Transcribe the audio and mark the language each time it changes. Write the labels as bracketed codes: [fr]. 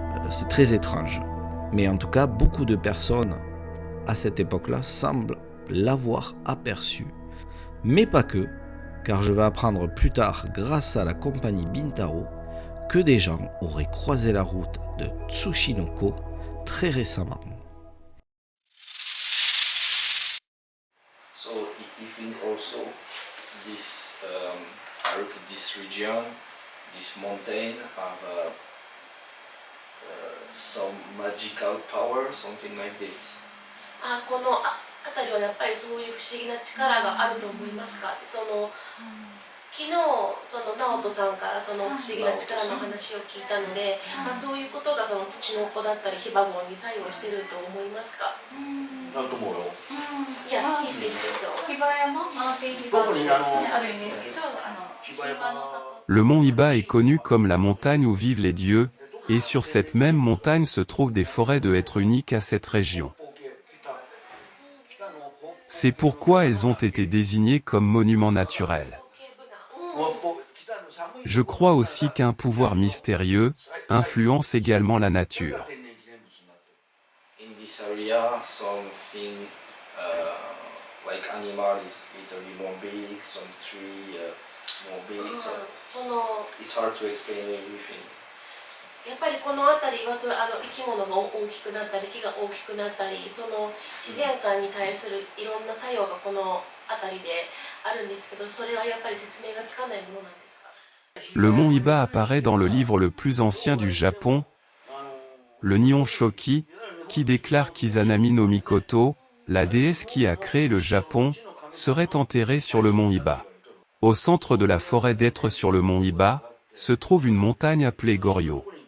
[fr] C'est très étrange, mais en tout cas beaucoup de personnes à cette époque-là semblent l'avoir aperçu. Mais pas que, car je vais apprendre plus tard, grâce à la compagnie Bintaro, que des gens auraient croisé la route de Tsushinoko très récemment. [en] So you think also this this region, this mountain have some magical power, something like this? [ja] この辺りはやっぱりそういう不思議な力があると思いますかって、昨日その直人さんからその不思議な力の話を聞いたので、そういうことがその土の子だったりヒバゴンに作用してると思いますか？だと思うよ。いや、いいですよ。ヒバ山、マウンテンヒバゴンってあるんですけど、 [fr] Le mont Hiba est connu comme la montagne où vivent les dieux, et sur cette même montagne se trouvent des forêts de hêtres uniques à cette région. C'est pourquoi elles ont été désignées comme monuments naturels. Je crois aussi qu'un pouvoir mystérieux influence également la nature. [en] In this area, something like animal is literally more big, some tree more big. So it's hard to explain everything. [ja] やっぱりこの辺りは生き物が大きくなったり木が大きくなったり、その自然界に対するいろんな作用がこの辺りであるんですけど、それはやっぱり説明がつかないものなんですか？ [fr] Le mont Hiba apparaît dans le livre le plus ancien du Japon, le Nihon Shoki, qui déclare qu'Izanami no Mikoto, la déesse qui a créé le Japon, serait enterrée sur le mont Hiba. Au centre de la forêt d'êtres sur le mont Hiba, se trouve une montagne appelée Goryo.